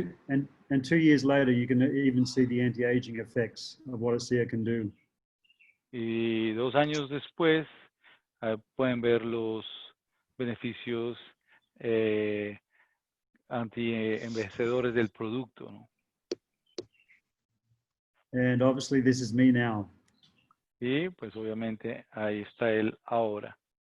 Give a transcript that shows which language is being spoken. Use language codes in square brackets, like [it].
[en] And 2 years later, you can even see the anti-aging effects of what ASEA can do. [es] Y 2 años después pueden ver los beneficios anti-envejecedores del producto, ¿no? [en] And obviously this is me now. [es] Y pues obviamente ahí está él ahora.